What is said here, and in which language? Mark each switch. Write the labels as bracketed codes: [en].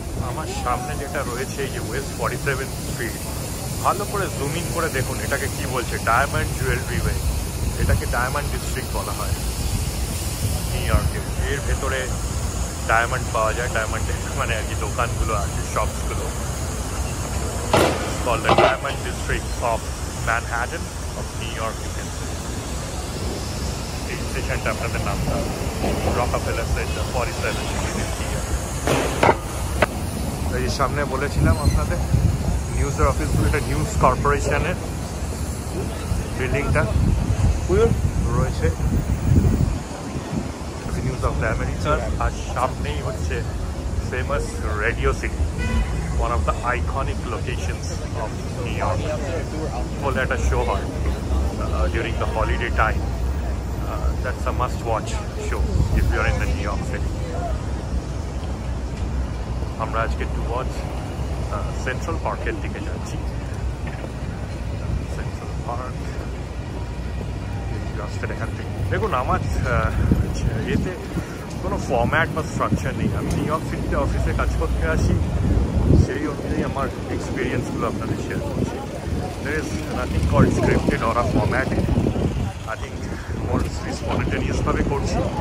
[bn] আমার সামনে যেটা রয়েছে, এই যে ওয়েস্ট 47 স্ট্রিট, ভালো করে জুম ইন করে দেখুন, এটাকে কি বলছে, ডায়মন্ড জুয়েলারি ওয়ে। এটাকে ডায়মন্ড ডিস্ট্রিক্ট বলা হয় নিউ ইয়র্কে। এর ভেতরে ডায়মন্ড পাওয়া যায়, ডায়মন্ডের মানে আর কি দোকানগুলো আছে, শপসগুলো। [en] called the Diamond District of Manhattan of New York, you can say. [bn] এই স্টেশনটা আপনাদের নামটা রকফেলার সেন্টার 47 here. এই সামনে বলেছিলাম আপনাদের নিউজের অফিসগুলো, এটা নিউজ কর্পোরেশনের বিল্ডিংটা রয়েছে, নিউজ অফ দ্য আমেরিকা। আর সামনেই হচ্ছে famous radio city, [en] one of the iconic locations of New York. Well, at a show during the holiday time. That's a must-watch show if you're in the New York City. [bn] আমরা আজকে [en] towards Central Park- [bn] এর দিকে যাচ্ছি। Central Park। রাস্তাটা এখান থেকে দেখুন। আমার এতে কোনো ফরম্যাট বা স্ট্রাকচার নেই। আমি নিউ ইয়র্ক সিটিতে অফিসে কাজ করতে আসি, সেই অনুযায়ী আমার এক্সপিরিয়েন্সগুলো আপনাদের শেয়ার করছি। [en] There is nothing called scripted or a formatted. I think more spontaneousভাবে [bn] করছি।